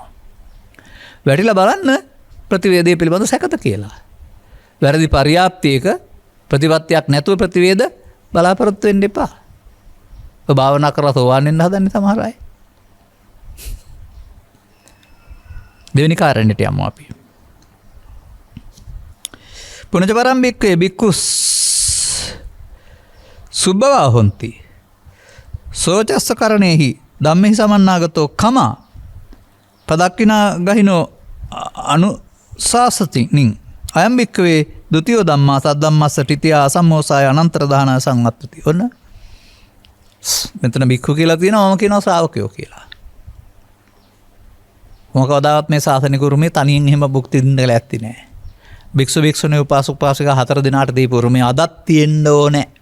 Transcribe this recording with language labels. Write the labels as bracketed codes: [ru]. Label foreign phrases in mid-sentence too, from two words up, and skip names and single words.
[si] වැටිලා බලන්න ප්‍රතිවේදයේ පිළිබඳ සැකත කියලා. වැරදි පරියාප්තියක ප්‍රතිපත්තියක් නැතුව ප්‍රතිවේද බලාපොරොත්තු වෙන්න එපා. ඔබ භාවනා කරලා සෝවාන් වෙන්න හදන්නේ සමහර අය. දෙවෙනි කාරණයට යමු අපි. [pi] පුනජ පරම්පික්කේ බික්කුස් සුබ්බවා හොಂತಿ. සෝචස්ස කරණේහි ධම්මෙහි සමන්නාගතෝ කමා පදක්කිනා ගහිනෝ අනුසාසති නින් අයම් බික්කවේ දුතියෝ ධම්මා සද්ධම්මස්ස ටිතියා අසම්මෝසාය අනන්තර දාන සංවත්තති. [si] ඔන්න මෙතන බික්කු කියලා තියෙනවා, මම කියනවා ශ්‍රාවකයෝ කියලා. මොකවදාවත් මේ ශාසනික උරුමේ තනියෙන් එහෙම භුක්ති විඳින්න ඇත්ති නෑ. භික්ෂු භික්ෂුණී උපාසක උපාසිකා 4 දිනාට දීපු උරුමේ අදත් තියෙන්න ඕනේ.